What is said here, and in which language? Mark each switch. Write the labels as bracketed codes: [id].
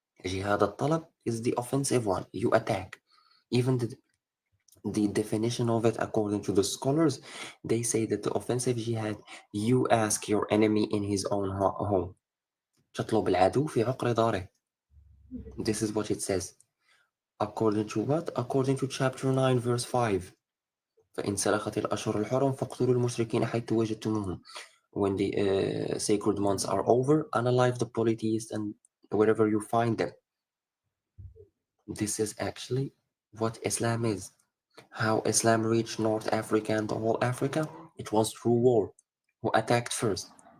[en] Jihad al-talab is the offensive one. You attack. Even the definition of it, according to the scholars, they say that the offensive jihad, you ask your enemy in his own home. [ar] تطلب العدو في عقر داره. [en] This is what it says. According to what? According to chapter 9, verse 5. [ar] فإن سلخت الأشهر الحرم فاقتلوا المشركين حيث وجدتموهم. [en] When the sacred months are over, unalive the polytheists and wherever you find them. This is actually what Islam is. How Islam reached North Africa and all Africa? It was through war. Who attacked first?